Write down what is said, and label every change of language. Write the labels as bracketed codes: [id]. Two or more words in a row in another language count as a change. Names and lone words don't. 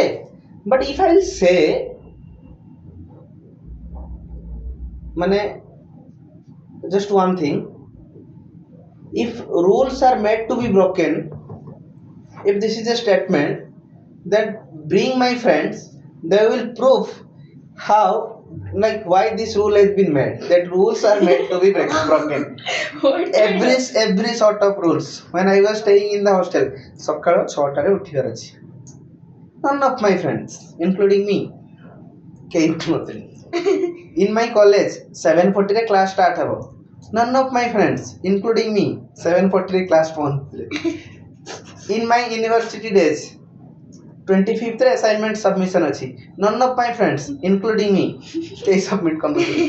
[en] But if I'll say mane, just one thing, if rules are made to be broken, if this is a statement, then bring my friends, they will prove how, like why this rule has been made, that rules are made to be broken. What? every sort of rules. When I was staying in the hostel, [or] ସକାଳ 6টাରେ ଉଠିବାର ଅଛି, [en] none of my friends including me [or] କେହି ଉଠୁନଥିଲେ. [en] In my college 7:40 ରେ class start ହେବ, none of my friends including me 7:40 ରେ class ପହଞ୍ଚିଥିଲେ. In my university days 25th ରେ assignment submission ଅଛି, none of my friends including me କେହି submit କରୁନଥିଲେ.